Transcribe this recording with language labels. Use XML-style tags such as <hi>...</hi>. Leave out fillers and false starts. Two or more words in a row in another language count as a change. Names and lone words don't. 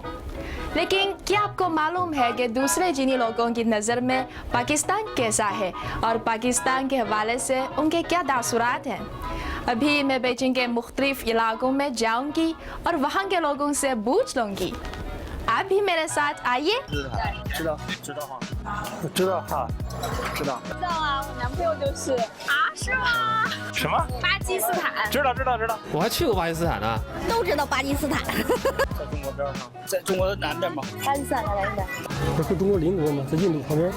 <ur>لیکن کیا آپ کو معلوم ہے کہ دوسرے چینی لوگوں کی نظر میں پاکستان کیسا ہے اور پاکستان کے حوالے سے ان کے کیا تاثرات ہیں؟ ابھی میں بیجنگ کے مختلف علاقوں میں جاؤں گی اور وہاں کے لوگوں سے پوچھ لوں گی۔ آپ بھی میرے ساتھ آئیے۔</ur> <zh>什么？巴基斯坦，知道。我还去过巴基斯坦呢。都知道巴基斯坦。在中国边上，在中国的南边嘛。巴基斯坦的南边。不是中国邻国吗？在印度旁边。</zh>